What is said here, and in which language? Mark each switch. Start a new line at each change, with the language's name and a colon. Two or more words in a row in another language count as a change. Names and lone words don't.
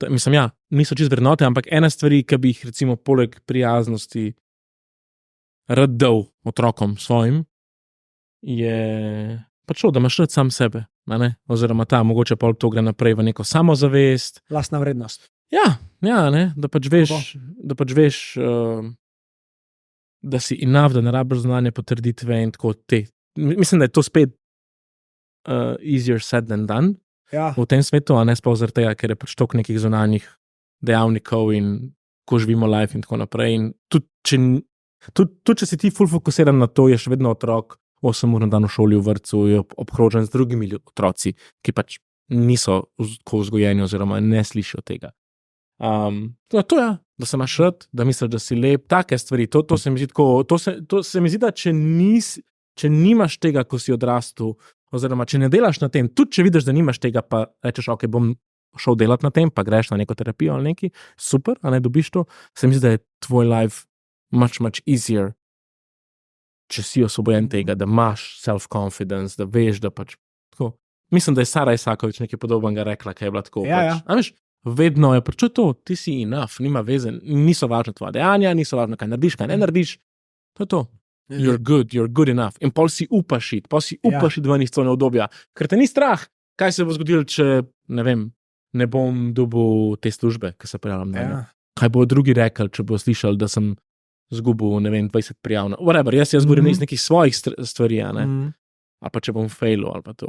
Slovenian: Mislim, ja, niso čisto vrednote, ampak ena stvari, ki bi jih recimo poleg prijaznosti rad dal otrokom svojim, je pač to, da imaš rad sam sebe. Ne? Oziroma mogoče pol to gre naprej v neko samozavest. Lastna vrednost. Ja, ne? Da pač veš, da si enough, da ne rabiš znanje potrditve in tako te. Mislim, da je to spet
English: easier said than done
Slovenian: v tem svetu, a ne sploh zaradi tega, ker je pač toliko nekih zunanjih dejavnikov in ko živimo life in tako naprej. In tudi, Tudi če si ti ful fokusiran na to, je še vedno otrok 8 ur na dan v šoli, v vrtcu, je obkrožen z drugimi otroci, ki pač niso tako vzgojeni oziroma ne slišijo tega. To je, da se imaš rad, da misliš, da si lep, take stvari, to se mi zdi tako, to se mi zdi, da če nimaš tega, ko si odrastel, oziroma če ne delaš na tem, tudi če vidiš, da nimaš tega, pa rečeš, ok, bom šel delati na tem, pa greš na neko terapijo ali nekaj, super, a ne dobiš to, se mi zdi, da je tvoj
English: life much easier,
Slovenian: če si osvobojen tega, da imaš self-confidence, da veš, da pač tako. Mislim, da je Sara Isakovič nekaj podobnega rekla, kaj je bila tako. Ja. A veš, vedno je pač to, ti si enough, nima veze, niso važne tvoje dejanja, niso važne, kaj narediš, kaj ne narediš, to je to.
English: You're good enough.
Slovenian: In pol si upaš iti ven iz cone obdobja, ker te ni strah, kaj se bo zgodilo, če, ne vem, ne bom dobil te službe, ki se prijavljam na njo. Kaj bo drugi rekel, če bo slišal, da sem zgubil, ne vem, 20 prijav. Whatever, jaz govorim iz nekih svojih stvari, ne? Ali pa če bom failil, ali pa to.